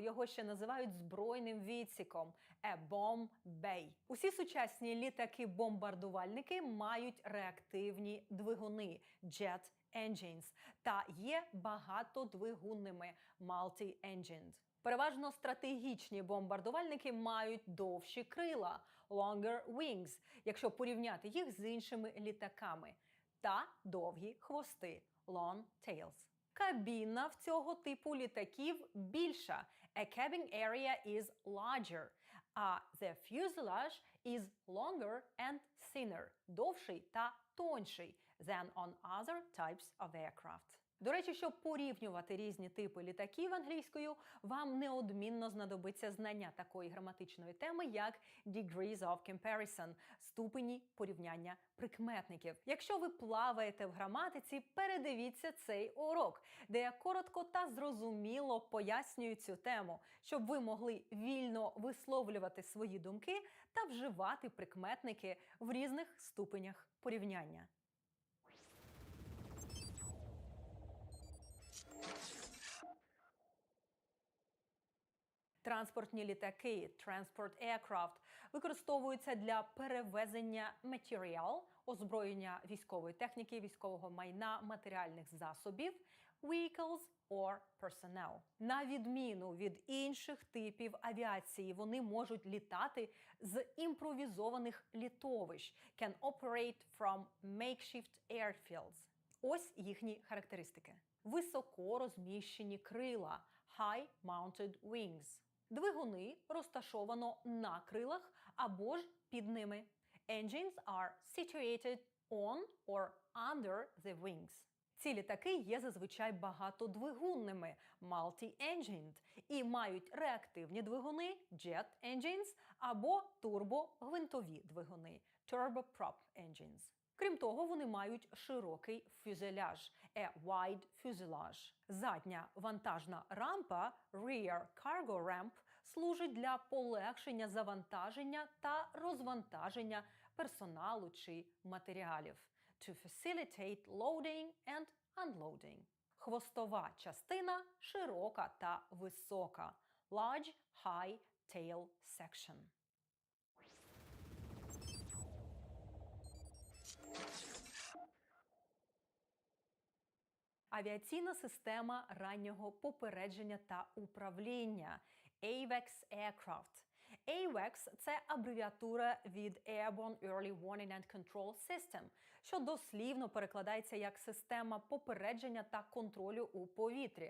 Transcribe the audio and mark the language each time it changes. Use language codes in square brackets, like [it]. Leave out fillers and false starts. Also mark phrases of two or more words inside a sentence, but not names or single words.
[uk] Його ще називають збройним відсіком [en] a bomb bay. [uk] Усі сучасні літаки-бомбардувальники мають реактивні двигуни [en] jet engines [uk] та є багатодвигунними multi-engined. Переважно стратегічні бомбардувальники мають довші крила [en] longer wings, [uk] якщо порівняти їх з іншими літаками, та довгі хвости [en] long tails. [uk] Кабіна в цього типу літаків більша [en] a cabin area is larger, а the fuselage is longer and thinner, [uk] довший та тонший [en] than on other types of aircraft. [uk] До речі, щоб порівнювати різні типи літаків англійською, вам неодмінно знадобиться знання такої граматичної теми, як [en] degrees of comparison – [uk] ступені порівняння прикметників. Якщо ви плаваєте в граматиці, передивіться цей урок, де я коротко та зрозуміло пояснюю цю тему, щоб ви могли вільно висловлювати свої думки та вживати прикметники в різних ступенях порівняння. Транспортні літаки transport aircraft використовуються для перевезення матеріал, озброєння військової техніки, військового майна, матеріальних засобів, [en] vehicles or personnel. [uk] На відміну від інших типів авіації, вони можуть літати з імпровізованих літовищ, [en] can operate from makeshift airfields. [uk] Ось їхні характеристики. Високо розміщені крила [en] high mounted wings. [uk] Двигуни розташовано на крилах або ж під ними. [en] Engines are situated on or under the wings. [uk] Ці літаки є зазвичай багатодвигунними multi-engined і мають реактивні двигуни [en] jet engines [uk] або турбогвинтові двигуни [en] turboprop engines. [uk] Крім того, вони мають широкий фюзеляж [en] wide fuselage. [uk] Задня вантажна рампа [en] rear cargo ramp [uk] служить для полегшення завантаження та розвантаження персоналу чи матеріалів [en] to facilitate loading and unloading. [uk] Хвостова частина широка та висока [en] large high tail section. [uk] Авіаційна система раннього попередження та управління AWACS Aircraft. AWACS – це абревіатура від [en] Airborne Early Warning and Control System, [uk] що дослівно перекладається як «система попередження та контролю у повітрі».